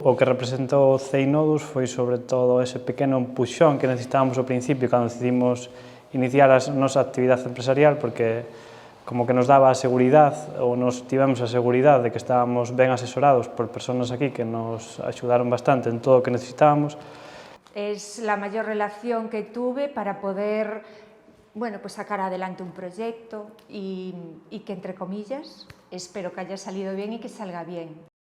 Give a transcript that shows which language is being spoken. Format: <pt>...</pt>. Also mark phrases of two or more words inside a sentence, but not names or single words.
<gl>O que representou Ceinodus foi sobre todo ese pequeno empuxón que necesitábamos ao principio cando decidimos iniciar a nosa actividade empresarial, porque como que nos daba a seguridade, ou nos tivemos a seguridade de que estábamos ben asesorados por persoas aquí que nos axudaron bastante en todo o que necesitábamos.</gl> <es>Es la mayor relación que tuve para poder sacar adelante un proyecto y que, entre comillas, espero que haya salido bien y que salga bien.</es>